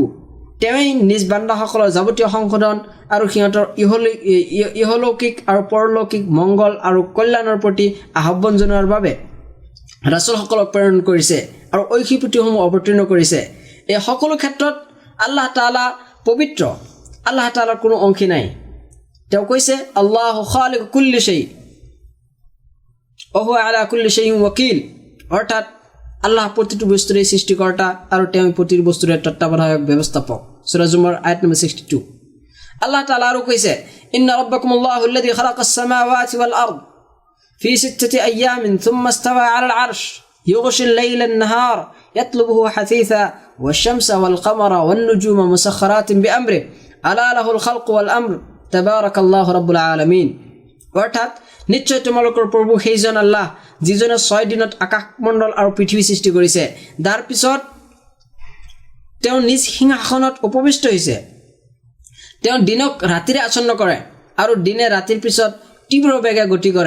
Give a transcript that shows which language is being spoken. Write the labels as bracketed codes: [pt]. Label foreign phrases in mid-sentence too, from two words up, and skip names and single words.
[as] তেওঁই নিজ বান্দাসকলৰ যাৱতীয় সংশোধন আৰু সিহঁতৰ ইহলৌকিক আৰু পৰলৌকিক মংগল আৰু কল্যাণৰ প্ৰতি আহ্বান জনোৱাৰ বাবে ৰাছুলসকলক প্ৰেৰণ কৰিছে আৰু ঐশী পুথিসমূহ অৱতীৰ্ণ কৰিছে। এই সকলো ক্ষেত্ৰত আল্লাহ তাআলা পবিত্র, আল্লাহ তাআলাৰ কোনো অংশী নাই। তেওঁ কৈছে [ar] الله خالق كل شيء وهو على كل شيء وكيل, [as] অৰ্থাৎ আল্লাহ প্ৰতিটো বস্তুৰে সৃষ্টিকৰ্তা আৰু তেওঁ প্ৰতিটো বস্তুৰে তত্ত্বাৱধায়ক ব্যৱস্থাপক। সূৰা জুমাৰ আয়াত নম্বৰ 62। আল্লাহ তাআলা আৰু কৈছে [ar] إن ربكم الله الذي خلق السماوات والأرض في ستة أيام ثم استوى على العرش يغشي الليل النهار يطلبه حثيثا والشمس والقمر والنجوم مسخرات بأمره ألا له الخلق والأمر تبارك الله رب العالمين, [as] অৰ্থাৎ নিশ্চয় তোমালোকৰ প্ৰভু সেইজন আল্লাহ যিজনে 6 দিনত আকাশমণ্ডল আৰু পৃথিৱী সৃষ্টি কৰিছে, তাৰ পিছত তেওঁ নিজ সিংহাসনত উপবিষ্ট হৈছে। তেওঁ দিনক ৰাতিৰে আচ্ছন্ন কৰে আৰু দিনে ৰাতিৰ পিছত তীব্ৰ বেগে গতি কৰে।